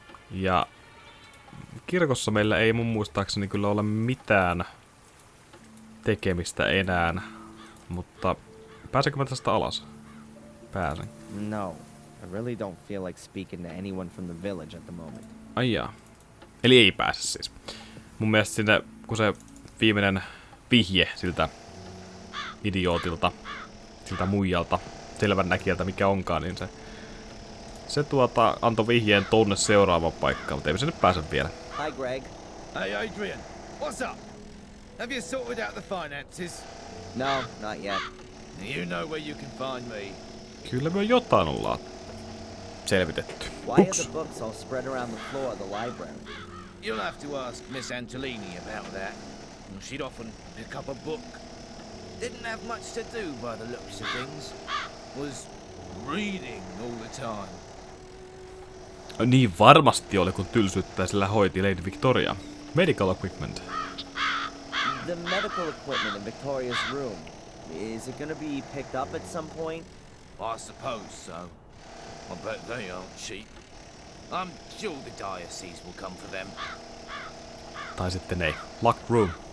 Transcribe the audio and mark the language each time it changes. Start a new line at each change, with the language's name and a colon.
Finnish: Ja kirkossa meillä ei mun muistaakseni kyllä ole mitään tekemistä enää. Mutta pääsenkö mä tästä alas? Pääsen.
English: No, I really don't feel like speaking to anyone from the village at the moment.
Finnish: Ai jaa. Eli ei pääse siis. Mun mielestä sinne, kun se viimeinen vihje siltä idiootilta, siltä muijalta, selvännäkijältä mikä onkaan, niin se antoi vihjeen tonne seuraavaan paikkaan, mutta ei me sinne pääse vielä.
English: Hi, Greg. Hey, Adrian, what's up? Have you sorted out the finances? No, not yet. You know where you can find me.
Finnish: Kyllä me jotain ollaan selvitetty.
English: Why are Ups. the books all spread around the floor of the library? You'll have to ask Miss Antolini about that. She'd often pick up a book. Didn't have much to do by the looks of things. Was reading all the time.
Finnish: Niin varmasti oli, kun tylsyyttä sillä hoiti Lady Victoria.
English: Medical equipment. The medical equipment in Victoria's room. Is it gonna be picked up at some point? I suppose so. I bet they aren't cheap. I'm sure the diocese will come for them.
Finnish: Tai sitten ei.
English: Locked room.